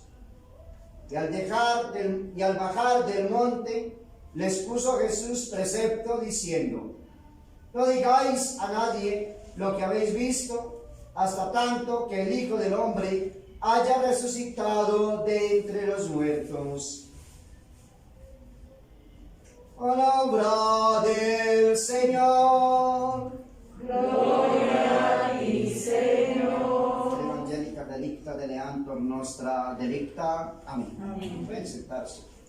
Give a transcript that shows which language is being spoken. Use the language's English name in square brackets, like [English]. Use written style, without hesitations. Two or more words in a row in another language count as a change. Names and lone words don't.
[Spanish] Y al bajar del monte, les puso Jesús precepto diciendo: No digáis a nadie lo que habéis visto, hasta tanto que el Hijo del Hombre haya resucitado de entre los muertos. Palabra del Señor. Gloria a ti, Señor. [Latin] Evangelica delicta deleantur nostra delicta. [Spanish] Amén. Amén. Pueden sentarse.